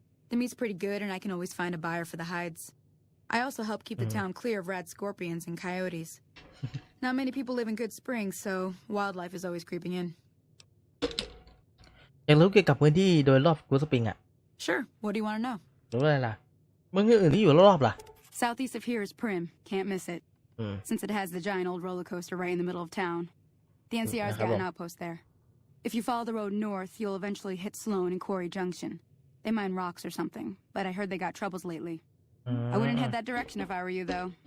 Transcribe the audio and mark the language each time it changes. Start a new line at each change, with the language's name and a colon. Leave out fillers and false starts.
English: The meat's pretty good and I can always find a buyer for the hides. I also help keep the town clear of rad scorpions and coyotes. Not many people live in Goodsprings, so wildlife is always creeping in.
Thai: อยากรู้เกี่ยวกับพื้นที่โดยรอบกูสปริงอ่ะ
English: Sure, what do you want to know?
Thai: รู้อะไรล่ะเมืองอื่นที่อยู่รอบๆล่ะ
English: Southeast of here is Prim. Can't miss it. Since it has the giant old roller coaster right in the middle of town. The NCR's got an outpost there. If you follow the road north, you'll eventually hit Sloan and Quarry Junction. They mine rocks or something, but I heard they got troubles lately. I wouldn't head that direction if I were you, though.